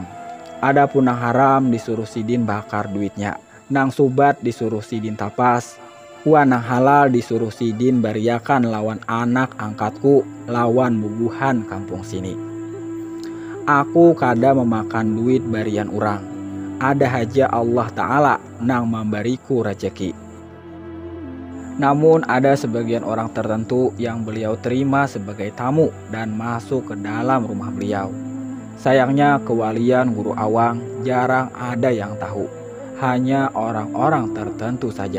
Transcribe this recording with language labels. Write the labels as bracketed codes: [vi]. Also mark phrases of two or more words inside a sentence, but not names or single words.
[bjn] Adapun nang haram disuruh Sidin bakar duitnya, nang subat disuruh Sidin tapas, wan nang halal disuruh Sidin bariakan lawan anak angkatku, lawan bubuhan kampung sini. Aku kada memakan duit barian orang, ada haja Allah Ta'ala nang memberiku rezeki. [id] Namun ada sebagian orang tertentu yang beliau terima sebagai tamu dan masuk ke dalam rumah beliau. Sayangnya kewalian Guru Awang jarang ada yang tahu, hanya orang-orang tertentu saja.